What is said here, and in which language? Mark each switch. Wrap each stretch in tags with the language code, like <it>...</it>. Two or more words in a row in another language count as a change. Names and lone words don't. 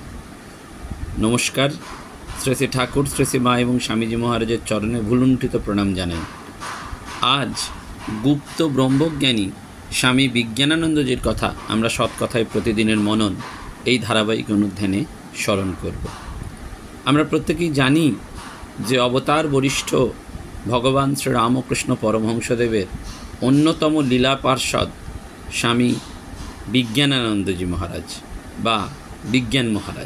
<bn>नमस्कार। শ্রী শ্রী ঠাকুর শ্রী শ্রী মা এবং স্বামীজী মহারাজের চরণে ভূলুণ্ঠিত প্রণাম জানাই। আজ গুপ্ত ব্রহ্মজ্ঞানী স্বামী বিজ্ঞানানন্দজীর কথা আমরা সৎকথায় প্রতিদিনের মনন এই ধারাবাহিক অনুধ্যানে স্মরণ করব। আমরা প্রত্যেকেই জানি যে অবতার বরিষ্ঠ ভগবান শ্রী রামকৃষ্ণ পরমহংসদেবের অন্যতম লীলা পার্ষদ স্বামী বিজ্ঞানানন্দজি মহারাজ বা বিজ্ঞান মহারাজ।</bn>